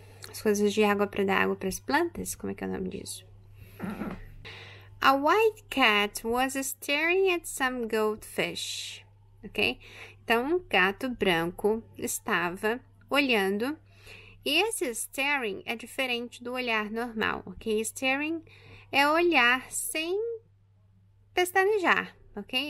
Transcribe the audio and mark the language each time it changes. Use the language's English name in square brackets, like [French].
[Portuguese] As coisas de água para dar água para as plantas, como é que é o nome disso? [English] A white cat was staring at some goldfish, ok? [Portuguese] Então, um gato branco estava olhando, e esse staring é diferente do olhar normal, ok? Staring é olhar sem pestanejar, ok?